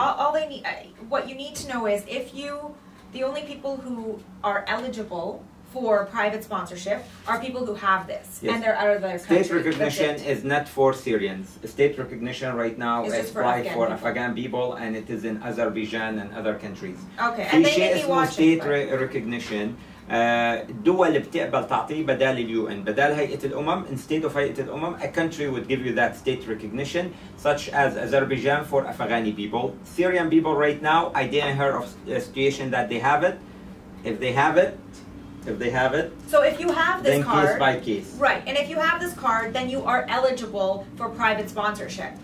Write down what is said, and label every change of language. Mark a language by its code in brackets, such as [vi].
[en] All they need, what you need to know is the only people who are eligible for private sponsorship are people who have this, yes, and they're out of their country. State recognition is not for Syrians. State recognition right now is applied for Afghan people, and it is in Azerbaijan and other countries. Okay, and they may be watching. State recognition. [ar] الدول بتقبل تعطيه بدال اليو ان، بدال هيئة الأمم. [en] Instead of هيئة الأمم, a country would give you that state recognition, such as Azerbaijan for Afghani people. Syrian people right now, I didn't hear of a situation that they have it. If they have it, If they have it, so if you have this then card, case by case. right, and if you have this card, then you are eligible for private sponsorship.